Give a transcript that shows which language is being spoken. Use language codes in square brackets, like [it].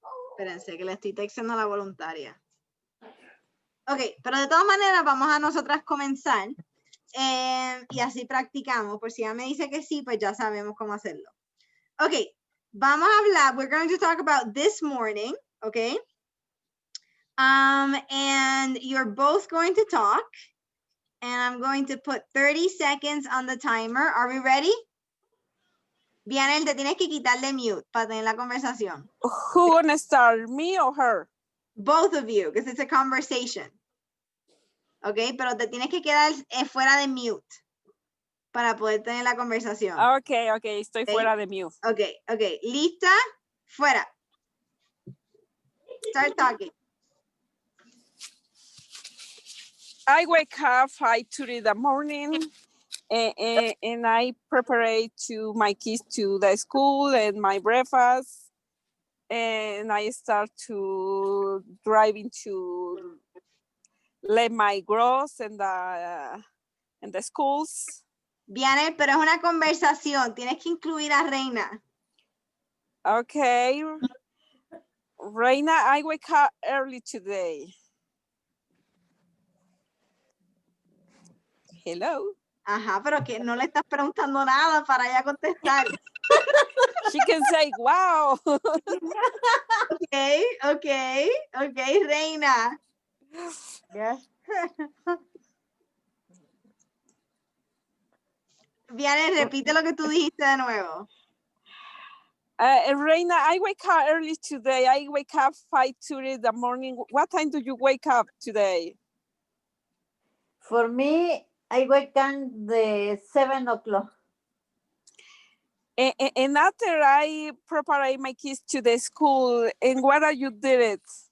[es] Espérense, que le estoy textando a la voluntaria. Ok, pero de todas maneras vamos a nosotras comenzar y así practicamos. Por si ella me dice que sí, pues ya sabemos cómo hacerlo. Ok, vamos a hablar. [en] We're going to talk about this morning, okay? And you're both going to talk. And I'm going to put 30 seconds on the timer. Are we ready? [es] Vianel, te tienes que quitarle mute para tener la conversación. [en] Who gonna start, me or her? Both of you, because it's a conversation. [es] Ok, pero te tienes que quedar fuera de mute para poder tener la conversación. Okay, okay, estoy fuera de mute. Ok, ok. ¿Lista? Fuera. [en] Start talking. I wake up 5:30 in the morning and I prepare to my kids to the school and my breakfast. And I start to driving to let my girls in the schools. [es] Vianey, pero es una conversación. Tienes que incluir a Reina. [en] Okay. Reina, I wake up early today. Hello. [es] Ajá, pero que no le estás preguntando nada para ella contestar. [en] She can say, wow. Okay, okay, okay, Reina. Yes. [es] Vianey, repite lo que tú dijiste de nuevo. [en] Reina, I wake up early today. I wake up 5:30 in the morning. What time do you wake up today? For me, I wake up the 7 o'clock. And after I prepare my kids to the school, and what are you did it?